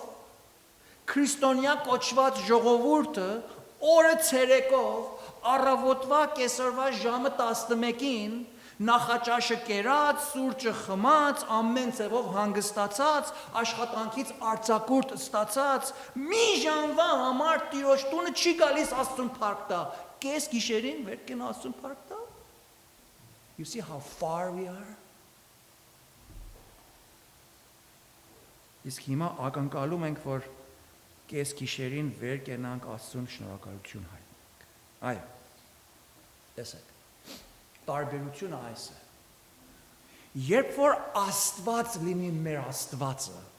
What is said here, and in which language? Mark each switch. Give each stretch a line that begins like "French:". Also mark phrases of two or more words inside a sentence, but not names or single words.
Armenian: քրիստոնյա կոչված ժողովուրդը օրը ցերեկով առավոտվա կեսօրվա ժամը 11-ին նախաճաշը կերած, սուրճը խմած, ամեն ձևով հանգստացած, աշխատանքից արձակուրդ ստացած, մի ժամվա համար Տիրոջ տունը չի գալիս Աստծուն փառք տա։ Կես գիշերին վեր կեն Աստծուն փառք տա։
English: You see how far we are?
Armenian: Իսկ հիմա ակնկալում ենք, որ կես գիշերին վեր կենանք Աստծուն շնորհակալություն հայտնենք։ Այո։ Տեսեք։ Տարբերությունը այս է։ Երբ որ Աստված լինի մեր Աստվածը,